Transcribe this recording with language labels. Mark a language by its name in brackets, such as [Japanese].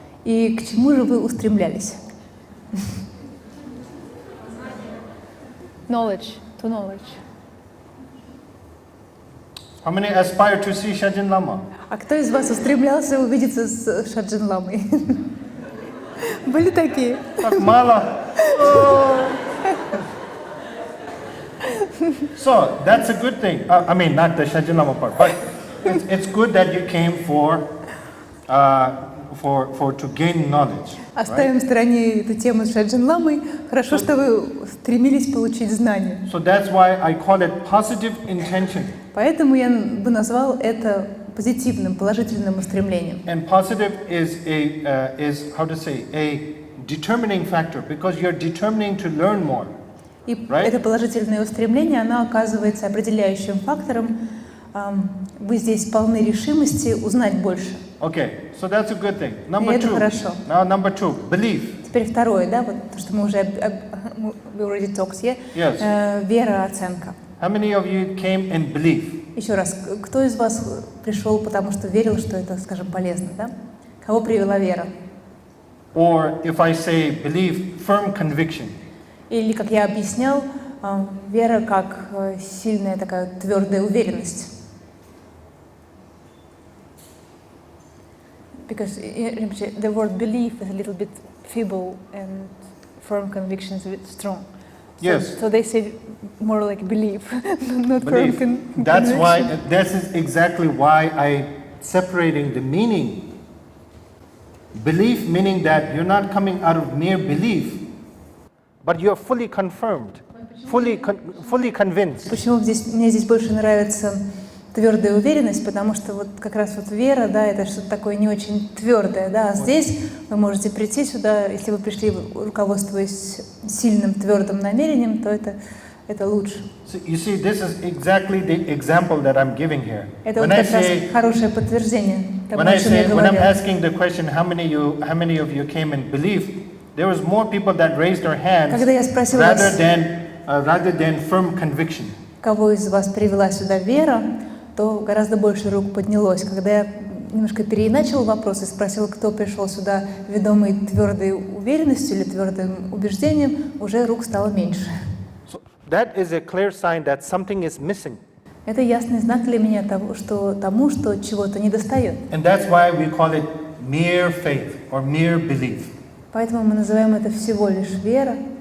[Russian] И к чему же вы устремлялись? [English] Knowledge, to knowledge. How many aspire to see Shaджin-лама? [Russian] А кто из вас устремлялся увидеться с Шаджин-ламой? Были такие? Так мало. [English] So that's a good thing. I mean, not the Shaджin-lama part, but it's good that you came for to gain knowledge. [Russian] Оставим в стороне эту тему с Шаджин-ламой. Хорошо, что вы стремились получить знания. [English] So that's why I call it positive intention. [Russian] Поэтому я бы назвал это позитивным, положительным устремлением. [English] And positive is how to say a determining factor because you're determining to learn more. [Russian] И это положительное устремление, оно оказывается определяющим фактором. Вы здесь полны решимости узнать больше. [English] Okay, so that's a good thing. Number two. Now number 2, belief. [Russian] Теперь второе, да, вот то, что мы уже [English] we already talked, yeah? Yes. [Russian] Вера, оценка. [English] How many of you came in belief? [Russian] Еще раз, кто из вас пришел, потому что верил, что это, скажем, полезно, да? Кого привела вера? [English] Or if I say belief, firm conviction. [Russian] Или, как я объяснял, вера как сильная такая твердая уверенность. [English] Because the word belief is a little bit feeble and firm conviction is a bit strong. Yes. So they say more like belief, not Belief. firm conviction. That's why. This is exactly why I separating the meaning. Belief meaning that you're not coming out of mere belief, but you're fully confirmed, fully convinced. [Russian] Почему мне здесь больше нравится твердая уверенность, потому что вот как раз вот вера, да, это что-то такое не очень твердое, да, а здесь вы можете прийти сюда, если вы пришли, руководствуясь сильным твердым намерением, то это лучше. [English] So you see, this is exactly the example that I'm giving here. [Russian] Это вот как раз хорошее подтверждение того, [English] when [Russian] о чем я [English] I'm [Russian] говорю. [English] asking the question, how many of you came in belief, there was more people that raised their hands [Russian] Когда я спросила [English] rather than firm conviction. [Russian] Кого из вас привела сюда вера, то гораздо больше рук поднялось. Когда я немножко переиначила вопрос и спросила, кто пришел сюда ведомый твердой уверенностью или твердым убеждением, уже рук стало меньше. [English] So that is a clear sign that something is missing. [Russian] Это ясный знак для меня тому, что чего-то недостает. [English] And that's why we call it mere faith or mere belief. [Russian] Поэтому мы называем это всего лишь вера.